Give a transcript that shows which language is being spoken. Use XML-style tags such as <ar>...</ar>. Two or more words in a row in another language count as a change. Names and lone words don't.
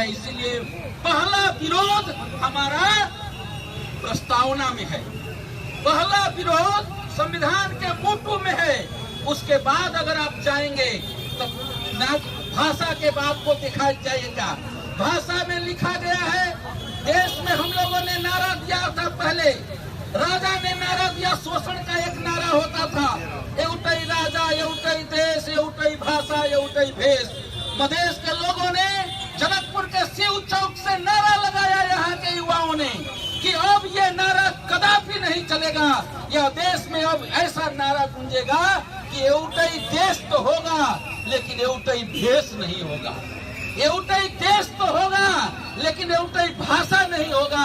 <hi>इसीलिए पहला विरोध हमारा प्रस्तावना में है, पहला विरोध संविधान के मोटू में है। उसके बाद अगर आप जाएंगे तो भाषा के बात को दिखाया जाएगा। भाषा में लिखा गया है, देश में हम लोगों ने नारा दिया था, पहले राजा ने नारा दिया, शोषण का एक नारा होता था,</hi> <ne>एउटै राजा, एउटै देश, एउटै भाषा, एउटै भेष।</ne> <hi>मधेश के लोगों ने जनकपुर के शिव चौक से नारा लगाया यहाँ के युवाओं ने कि अब ये नारा कदापि नहीं चलेगा। चलेगा। यह देश में अब ऐसा नारा गूंजेगा कि</hi> <ne>एउटै देश</ne> <hi>तो होगा लेकिन</hi> <ne>एउटै भेष</ne> <hi>नहीं होगा,</hi> <ne>एउटै देश</ne> <hi>तो होगा लेकिन</hi> <ne>एउटै भाषा</ne> <hi>नहीं होगा।</hi>